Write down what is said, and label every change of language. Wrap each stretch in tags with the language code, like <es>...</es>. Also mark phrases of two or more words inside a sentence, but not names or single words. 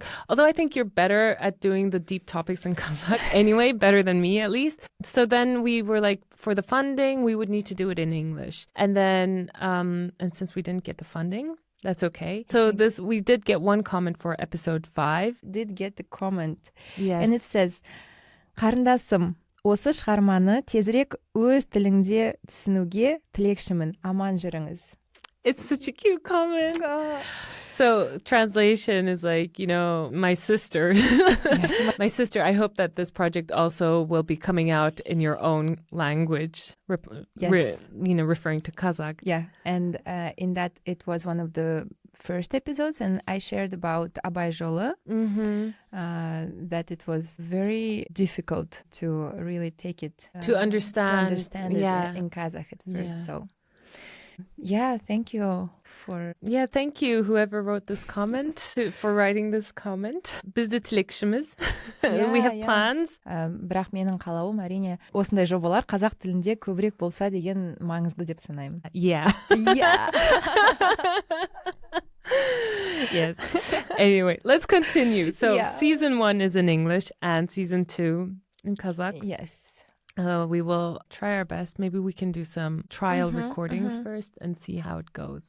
<en>Although I think you're better at doing the deep topics in Kazakh anyway, better than me at least. So then we were like, for the funding, we would need to do it in English. And then, and since we didn't get the funding, that's okay. So we did get one comment for episode 5. Did get the comment. Yes. And it says,</en> <kk>"Қарындасым, осы шығарманы тезірек өз тіліңде түсінуге тілекшімін. Аман жүріңіз."</kk> <en>It's such a cute comment. So translation is like, my sister. My sister, I hope that this project also will be coming out in your own language, referring to Kazakh. Yeah, and in that it was one of the first episodes, and I shared about Abay Jolu, that it was very difficult to really take it to understand it in Kazakh at first. So thank you for thank you whoever wrote this comment for writing this comment.</en> <kk>Бізді тілекшіміз.</kk> <en>We have plans.</en> <kk>Бірақ менің қалауым әрине осындай жобалар қазақ тілінде көбірек болса деген маңызды деп санаймын.</kk> <en>Yeah. Yes. Anyway, let's continue. So season 1 is in English and season 2 in Kazakh. Yes. We will try our best. Maybe we can do some trial recordings first and see how it goes.</en>